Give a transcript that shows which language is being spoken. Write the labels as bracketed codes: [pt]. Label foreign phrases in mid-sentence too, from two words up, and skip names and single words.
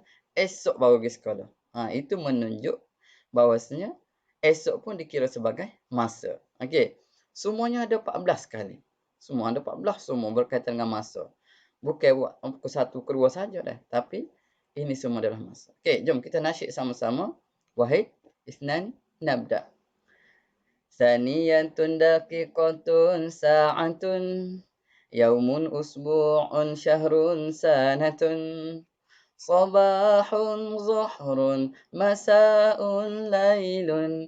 [ms] Esok baru pergi sekolah. Itu menunjuk bahawasanya esok pun dikira sebagai masa. Okey. Semuanya ada 14 kali. Semua ada 14. Semua berkaitan dengan masa. Bukan buat pukul 1, ke 2 saja dah. Tapi ini semua adalah masa. Okey, jom kita nasyid sama-sama. [ar] Wahid, اثنان نبدأ. ثانية دقيقة ساعة. يوم أسبوع شهر سنة. صباح ظهر مساء ليل.